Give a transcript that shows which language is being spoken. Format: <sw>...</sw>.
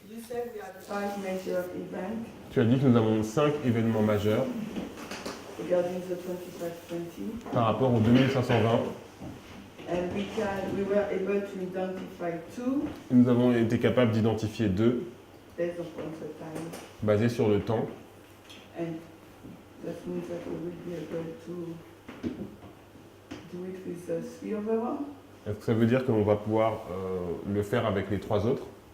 <en>You said we have 5 major events</en> <fr>Tu as dit que nous avons 5 événements majeurs</fr> <en>regarding the 2520,</en> <fr>par rapport aux 2520.</fr> <en>and we were able to identify 2</en> <fr>Nous avons été capables d'identifier 2</fr> <en>based upon the time,</en> <fr>basés sur le temps.</fr> <en>and that means that we will be able to do it with the 3 other ones.</en> <fr>Est-ce que ça veut dire qu'on va pouvoir le faire avec les 3 autres?</fr>